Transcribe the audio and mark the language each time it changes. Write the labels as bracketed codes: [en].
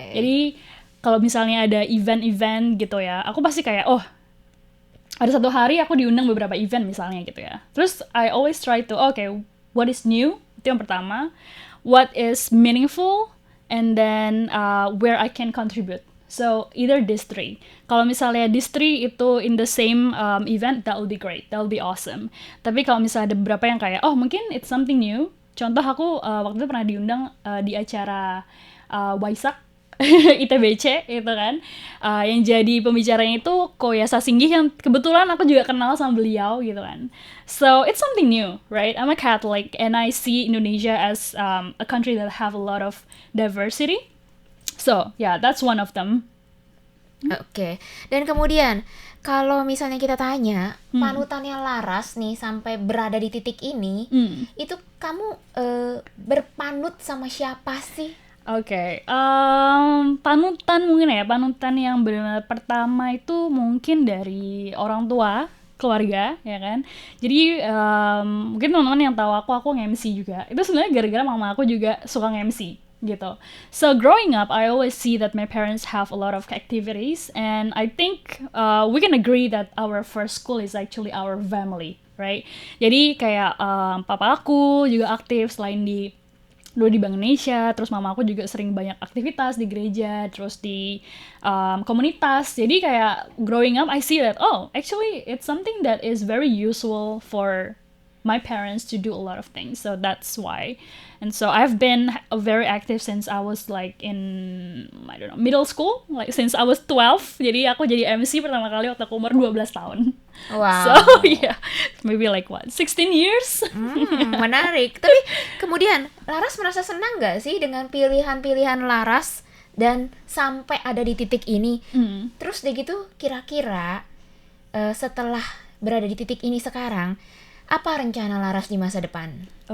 [id] Jadi kalau misalnya ada event-event gitu ya, aku pasti kayak, oh ada satu hari aku diundang beberapa event misalnya gitu ya. [en] Terus I always try to, okay, what is new? [id] Itu yang pertama. [en] What is meaningful? And then where I can contribute. So either these three. [id] Kalau misalnya [en] these three itu in the same event, that will be great. That will be awesome. [id] Tapi kalau misalnya ada beberapa yang kayak, oh mungkin [en] it's something new. [id] Contoh aku waktu itu pernah diundang di acara Waisak ITBC itu kan, yang jadi pembicaranya itu Koya Sasinggih yang kebetulan aku juga kenal sama beliau gitu kan. [en] So it's something new, right? I'm a Catholic and I see Indonesia as a country that have a lot of diversity. So yeah, that's one of them. [id] Oke. Dan kemudian kalau misalnya kita tanya panutannya Laras nih sampai berada di titik ini, itu kamu berpanut sama siapa sih? Oke, panutan mungkin ya, panutan yang benar-benar pertama itu mungkin dari orang tua, keluarga, ya kan. Jadi mungkin teman-teman yang tahu aku nge-MC juga. Itu sebenarnya gara-gara mama aku juga suka nge-MC gitu. [en] So growing up, I always see that my parents have a lot of activities, and I think we can agree that our first school is actually our family, right? [id] Jadi kayak papa aku juga aktif selain dulu di Bank Indonesia, terus mama aku juga sering banyak aktivitas di gereja, terus di komunitas. Jadi kayak [en] growing up, I see that, oh, actually it's something that is very useful for my parents to do a lot of things. So that's why. And so I've been very active since I was like in, I don't know, middle school, like since I was 12. [id] Jadi aku jadi MC pertama kali waktu aku umur 12 tahun. Wow. [en] So yeah, maybe like what, 16 years? [id] Menarik. Tapi kemudian Laras merasa senang nggak sih dengan pilihan-pilihan Laras dan sampai ada di titik ini? Terus deh gitu, kira-kira setelah berada di titik ini sekarang, apa rencana Laras di masa depan?